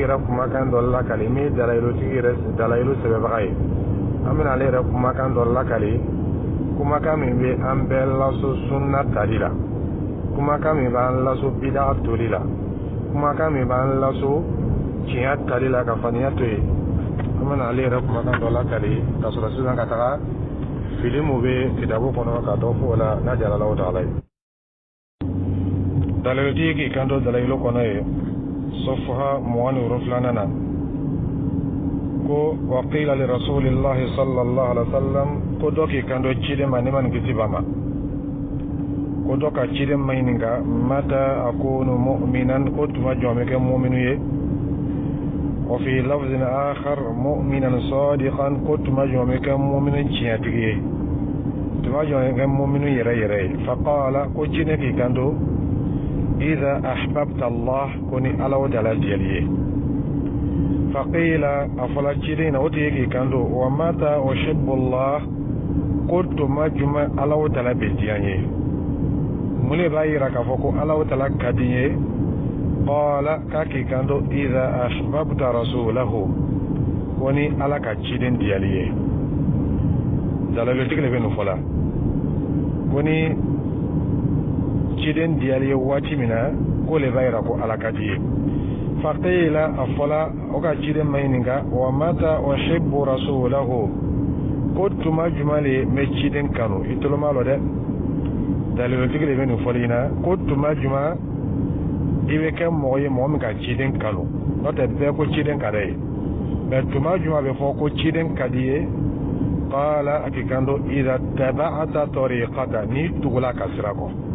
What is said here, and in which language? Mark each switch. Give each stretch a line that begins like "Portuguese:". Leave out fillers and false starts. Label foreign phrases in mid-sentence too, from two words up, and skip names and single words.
Bambara: yɛrɛ kumakan dɔ lakali min ye dalayilu sɛbɛnbaga ye an bɛna ale yɛrɛ kumakan dɔ lakali kumakan min bɛ an bɛɛ laso sunna tali la kumakan min b'an laso bida toli la kumakan min b'an laso tiɲɛ tali la ka faniya to yen an bɛna ale yɛrɛ kumakan dɔ lakali ka sɔrɔ sisan ka taga fili min bɛ kitabu kɔnɔ ka dɔ fɔ o la n'a diyara Alahu Taala ye. Dalilutigi k'i kanto dalilu kɔnɔ ye sɔfaha 27 na ko
Arabic: وقيل لرسول الله صلى الله عليه وسلم
Bambara: ko dɔ k'i kanto ciden ma ne ma nin kisi ba ma ko dɔ ka ciden ma ɲininka
Arabic: متى أكون مؤمنا
Bambara: ko tuma jɔn bɛ kɛ mu'minu ye
Arabic: وفي لفظ آخر مؤمنا صادقا
Bambara: ko tuma jɔn bɛ kɛ mu'minu tiɲɛtigi ye tuma jɔn bɛ kɛ mu'minu yɛrɛ yɛrɛ ye
Arabic: فقال
Bambara: ko ciden k'i kanto
Arabic: إذا أحببت الله
Bambara: ko ni Ala o Taala diyali ye
Arabic: فقيل
Bambara: afala ciden na o tigi k'i kanto
Arabic: ومتى أحب الله
Bambara: ko tuma juma Ala o Taala bɛ diya ye mun de b'a yira k'a fɔ ko Ala o Taala ka di ye qala k'a k'i kanto
Arabic: إذا أحببت رسوله
Bambara: ko ni Ala ka ciden diyali ye dalalotigi de bɛ nin fɔ la ko ni ciden diyali ye waati min na ko le b'a yira ko Ala ka di ye
Arabic: فقيل
Bambara: a fɔla o ka ciden ma ɲininka
Arabic: ومتى أحب رسوله
Bambara: ko tuma juma le bɛ ciden kanu i tolo m'a lɔ dɛ dalilotigi de bɛ nin fɔli in na ko tuma juma i bɛ kɛ mɔgɔ ye mɔgɔ min ka ciden kanu n'o tɛ bɛɛ ko ciden ka d'a ye mɛ tuma juma bɛ fɔ ko ciden ka di ye qala a k'i kanto
Arabic: إذا تبعت طريقته
Bambara: n'i tugula ka sira kɔ